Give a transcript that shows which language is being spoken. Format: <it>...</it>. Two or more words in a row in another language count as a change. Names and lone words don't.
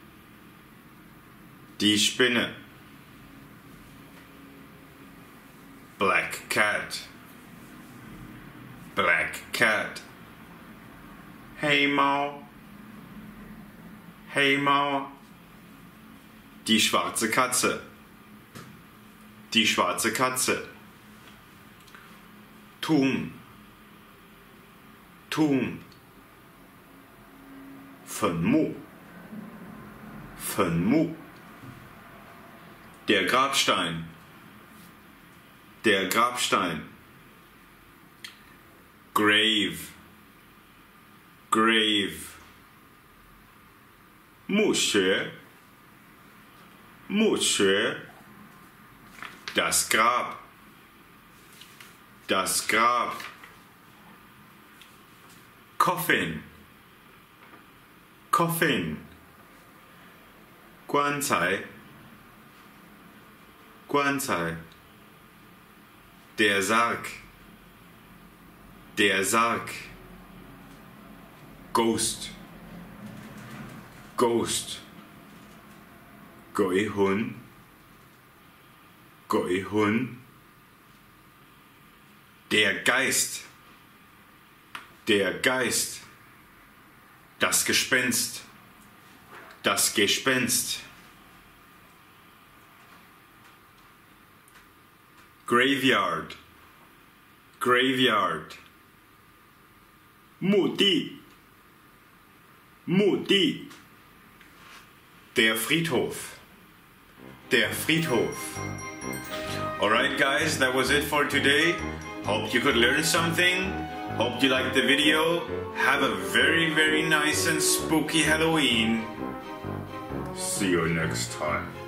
<de>Die Spinne.</de> <en>Black cat. Black cat.</en> <zh>黑猫。黑猫。</zh> <de>Die schwarze Katze. Die schwarze Katze.</de> <en>Tomb. Tomb. 坟墓。</en> <de>坟墓。Der Grabstein. Der Grabstein.</de> <en>Grave. Grave.</en> <zh>墓穴。</zh> <de>墓穴。Das Grab. Das Grab. Coffin.</de> <en>Coffin.</en> <zh>棺材。</zh> <de>棺材。Der Sarg. Der Sarg. Ghost.</de> <en>Ghost.</en> <zh>鬼魂。</zh> <de>鬼魂。Der Geist. Der Geist. Das Gespenst. Das Gespenst. Graveyard.</de> <en>Graveyard.</en> <zh>墓地。</zh> <de>墓地。Der Friedhof. Der Friedhof.</de> <en>Alright guys, that was it for today. Hope you could learn something. Hope you liked the video. Have a very, very nice and spooky Halloween. See you next time.</en>